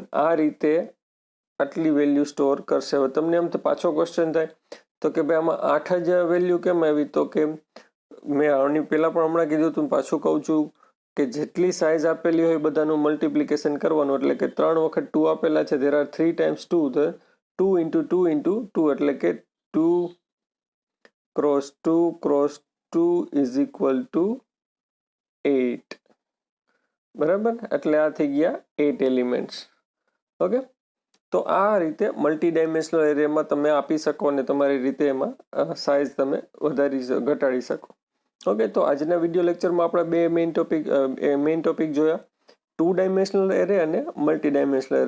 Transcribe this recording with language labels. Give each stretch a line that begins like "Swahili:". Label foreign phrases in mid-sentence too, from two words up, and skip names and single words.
Gujarati: આ રીતે આટલી વેલ્યુ સ્ટોર કરશે. હવે તમને એમ તો પાછો ક્વેશ્ચન થાય તો કે ભાઈ આમાં 8 જ વેલ્યુ કેમ આવી? તો કે મેં આની પહેલાં પણ હમણાં કીધું હતું, પાછું કહું છું કે જેટલી સાઇઝ આપેલી હોય બધાનું મલ્ટિપ્લિકેશન કરવાનું. એટલે કે 3 વખત 2 આપેલા છે,
English: there are 3 times 2, તો 2 into 2 into 2,
Gujarati: એટલે કે
English: 2 cross 2 cross 2 is equal to 8,
Gujarati: બરાબર. એટલે આ થઈ ગયા 8 એલિમેન્ટ્સ. ઓકે, તો આ રીતે
English: multi dimensional array
Gujarati: તમે આપી શકો અને તમારી રીતે એમાં સાઇઝ તમે ઘટાડી શકો. ઓકે, તો આજના
English: video lecture
Gujarati: આપણે બે
English: main topic
Gujarati: જોયા, 2
English: dimensional array
Gujarati: અને
English: multi dimensional array.